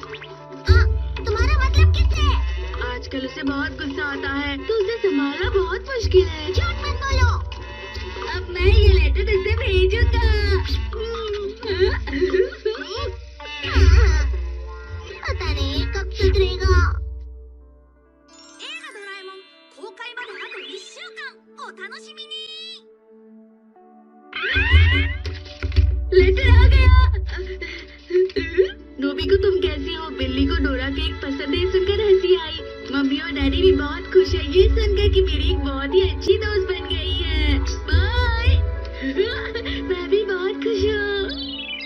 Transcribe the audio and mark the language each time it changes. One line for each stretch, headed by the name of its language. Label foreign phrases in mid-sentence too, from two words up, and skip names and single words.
Hindi: तुम्हारा मतलब किससे? आजकल उसे बहुत गुस्सा आता है, तो उसे संभालना बहुत मुश्किल है। झूठ मत बोलो। अब मैं ये लेटर इसे भेजूंगा। पता नहीं कब सुधरेगा।
Japanese: 映画ドラえもん公開まであと1週間お楽しみに。
Hindi: लेटर आ गया। नोबिको, तुम कैसी हो? बिल्ली को डोरा केक पसंद है सुनकर हंसी आई। मम्मी और डैडी भी बहुत खुश है ये सुनकर कि मेरी एक बहुत ही अच्छी दोस्त बन गई है। बाय। मैं भी बहुत खुश हूँ।